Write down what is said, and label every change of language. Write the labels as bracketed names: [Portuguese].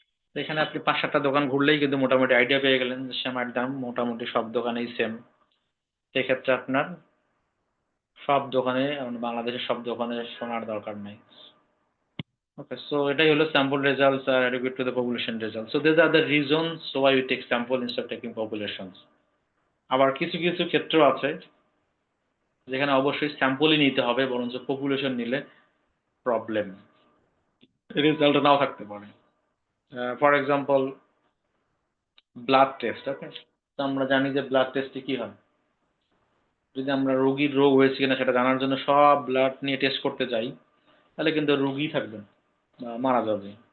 [Bangla] তো এখানে আপনি 5-7টা দোকান ঘুরলেই কিন্তু মোটামুটি আইডিয়া পেয়ে গেলেন যে সেমাইয়ের দাম মোটামুটি সব দোকানেই সেম। সেক্ষেত্রে আপনার সব দোকানে বাংলাদেশের সব দোকানে শোনার দরকার নাই। [English] Okay, so [Bangla] এটাই হলো [English] sample results are adequate to the population results. So these are the reasons why we take sample instead of taking populations. [Bangla] আবার কিছু কিছু ক্ষেত্র আছে যেখানে অবশ্যই স্যাম্পলই নিতে হবে, বরঞ্চ পপুলেশন নিলে প্রবলেম, রেজাল্ট নাও থাকতে পারে। [English] for example [Bangla] blood test. ওকে, তো আমরা জানি যে ব্লাড টেস্টে কি হয়, যদি আমরা রোগীর রোগ হয়েছে কিনা সেটা জানার জন্য সব ব্লাড নিয়ে টেস্ট করতে যাই, তাহলে কিন্তু রোগী থাকবে না বা মারা যাবে।